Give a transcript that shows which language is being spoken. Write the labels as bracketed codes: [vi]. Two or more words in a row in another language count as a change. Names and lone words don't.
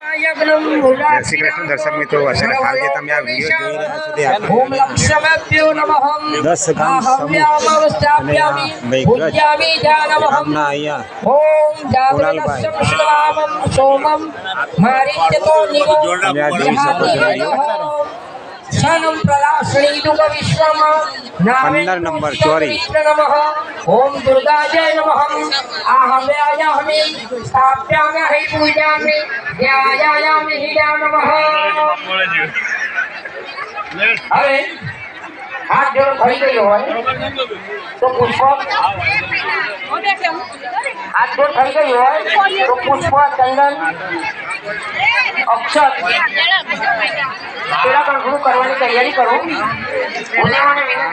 [gu] જય શ્રી કૃષ્ણ દર્શક મિત્રો, અત્યારે હાલ જે તમે આ વિડીયો જોઈ રહ્યા છો તે આપણે 10 ગામ સમૂહ અને આ મેઘરજ ગામના અહીંયા કુણાલભાઈ તમે આ જોઈ શકો છો વિડીયો 15 નંબર ચોરી [sa] ओम दुर्गाजय नमः आहव्यायामि स्थाप्यामि पूजामि ध्यायामि हिया नमः। [gu] હવે હાથ જોડો થઈ ગયો હોય તો પુષ્પ હાથ જોડ થઈ ગયો હોય તો પુષ્પ ચંદન અક્ષર પેલા પણ ગુરુ કરવાની તૈયારી કરો ઉલેવાને